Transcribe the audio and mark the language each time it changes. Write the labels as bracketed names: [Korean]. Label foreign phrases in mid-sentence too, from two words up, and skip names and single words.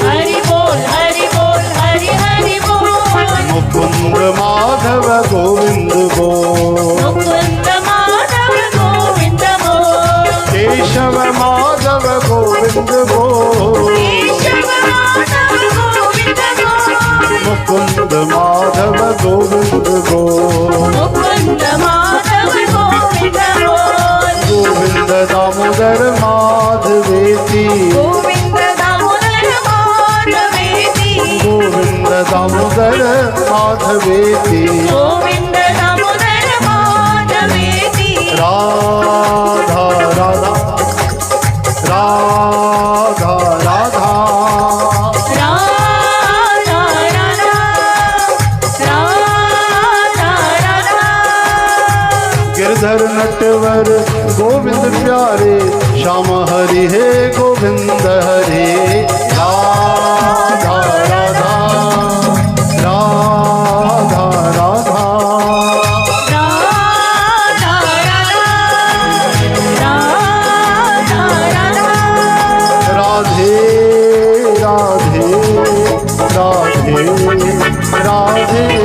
[Hindi] हरि बोल हरि बोल हरि हरि बोल मुकुंद माधव गोविंद बोल मुकुंद माधव गोविंद बोल केशव माधव गोविंद बोल केशव माधव गोविंद बोल मुकुंद माधव गोविंद बोल मुकुंद माधव गोविंद बोल [Sanskrit] गोविंद दामोदर माधवेति गोविंद दामोदर माधवेति गोविंद दामोदर माधवेति गोविंद दामोदर माधवेति [Hindi] राधा राधा राधा राधा राधा राधा राधा राधा गिरधर नटवर गोविंद प्यारे श्याम हरि हे गोविंद हरे राधा राधा राधा राधा राधे राधे राधे राधे